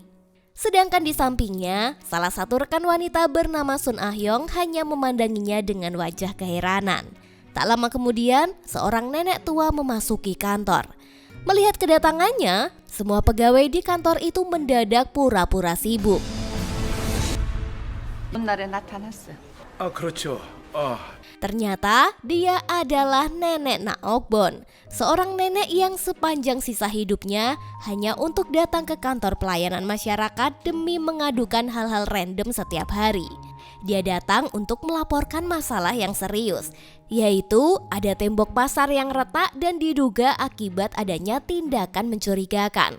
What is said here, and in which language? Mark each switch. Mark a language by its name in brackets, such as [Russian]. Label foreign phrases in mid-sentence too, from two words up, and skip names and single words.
[Indonesian] Sedangkan di sampingnya, salah satu rekan wanita bernama Sun Ah Hyung hanya memandanginya dengan wajah keheranan. Tak lama kemudian, seorang nenek tua memasuki kantor. Melihat kedatangannya, semua pegawai di kantor itu mendadak pura-pura sibuk. [Korean] 첫날에 나타났어. 그렇죠. [Indonesian] Ternyata dia adalah nenek Naokbon, seorang nenek yang sepanjang sisa hidupnya hanya untuk datang ke kantor pelayanan masyarakat demi mengadukan hal-hal random setiap hari. Dia datang untuk melaporkan masalah yang serius, yaitu ada tembok pasar yang retak dan diduga akibat adanya tindakan mencurigakan.